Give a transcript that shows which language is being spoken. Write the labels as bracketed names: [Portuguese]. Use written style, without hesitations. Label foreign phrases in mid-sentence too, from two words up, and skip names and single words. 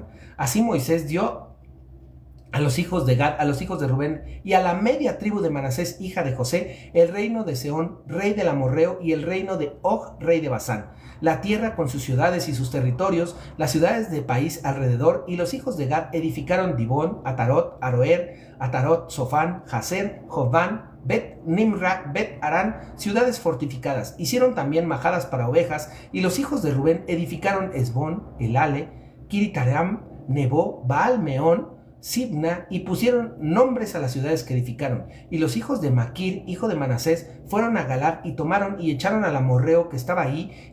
[Spanish] Así Moisés dio a los hijos de Gad, a los hijos de Rubén y a la media tribu de Manasés, hija de José, el reino de Sehón, rey del amorreo, y el reino de Og, rey de Basán, la tierra con sus ciudades y sus territorios, las ciudades de país alrededor. Y los hijos de Gad edificaron Dibón, Atarot, Aroer, Atarot, Sofán, Jazer, Jován, Bet Nimra, Bet Arán, ciudades fortificadas. Hicieron también majadas para ovejas. Y los hijos de Rubén edificaron Esbón, Elale, Kiritaram, Nebo, Baal Meón, Sibna, y pusieron nombres a las ciudades que edificaron. Y los hijos de Maquir, hijo de Manasés, fueron a Galad y tomaron y echaron al amorreo que estaba ahí.